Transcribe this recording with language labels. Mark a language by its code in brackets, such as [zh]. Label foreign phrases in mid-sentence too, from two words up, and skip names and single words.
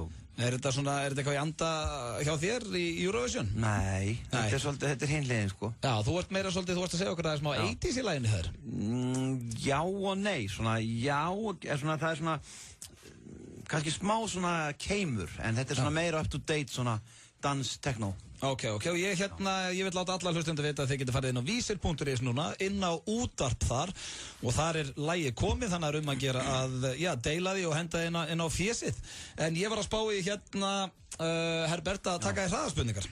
[is] Er þetta eitthvað í anda hjá þér í Eurovision? Nei. Þetta er hinliðin, sko. Já, þú ert meira svolítið, þú varst að segja okkur að það er smá 80s í laginu þær. Já og nei, það er svona kannski smá svona keimur, en þetta er svona meira [en] up to date [is] svona dans techno. Ok, og ég vil láta alla hlustendur vita að þið getur farið inn á vísir.is núna, inn á útvarp þar og þar er lagið komið, þannig að að gera að deila því og henda inn á fésið. En ég var að spá í Herbert að taka í hraðaspurningar.